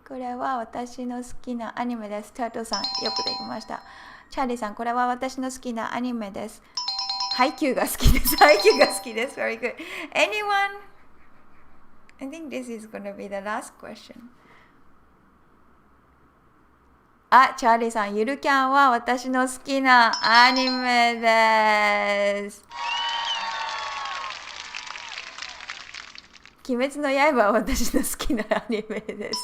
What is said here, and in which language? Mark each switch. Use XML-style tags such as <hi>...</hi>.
<ja>これは私の好きなアニメです。タートさん、よくできました。チャーリーさん、これは私の好きなアニメです。ハイキューが好きです。ハイキューが好きです。</ja> <en>Very good. Anyone? I think this is going to be the last question.</en> <ja>チャーリーさん、ゆるキャンは私の好きなアニメです。鬼滅の刃は私の好きなアニメです。</ja>